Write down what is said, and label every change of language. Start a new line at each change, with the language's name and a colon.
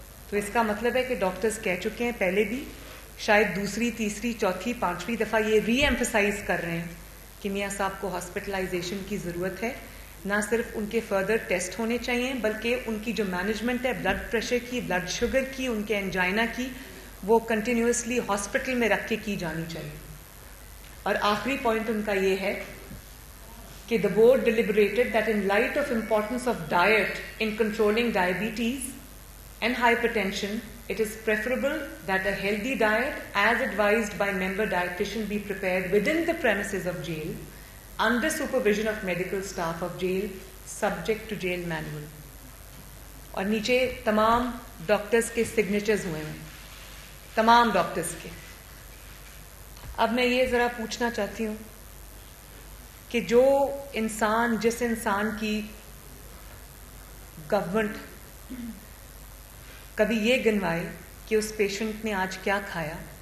Urdu: تو اس کا مطلب ہے کہ ڈاکٹرز کہہ چکے ہیں پہلے بھی, شاید دوسری, تیسری, چوتھی, پانچویں دفعہ یہ ری ایمفسائز کر رہے ہیں کہ میاں صاحب کو ہاسپٹلائزیشن کی ضرورت ہے. نہ صرف ان کے فردر ٹیسٹ ہونے چاہیے, بلکہ ان کی جو مینجمنٹ ہے بلڈ پریشر کی, بلڈ شوگر کی, ان کے انجائنا کی, وہ کنٹینیوسلی ہاسپٹل میں رکھ کے کی جانی چاہیے. اور آخری پوائنٹ ان کا یہ ہے کہ
English: the board deliberated that in light of importance of diet in controlling diabetes and hypertension, it is preferable that a healthy diet, as advised by member dietitian, be prepared within the premises of jail, under supervision of medical staff of jail, subject to jail manual.
Urdu: اور نیچے تمام doctors کے signatures ہوئے ہیں, تمام doctors کے. اب میں یہ ذرا پوچھنا چاہتی ہوں کہ جو انسان, جس انسان کی گورنمنٹ کبھی یہ گنوائے کہ اس پیشنٹ نے آج کیا کھایا,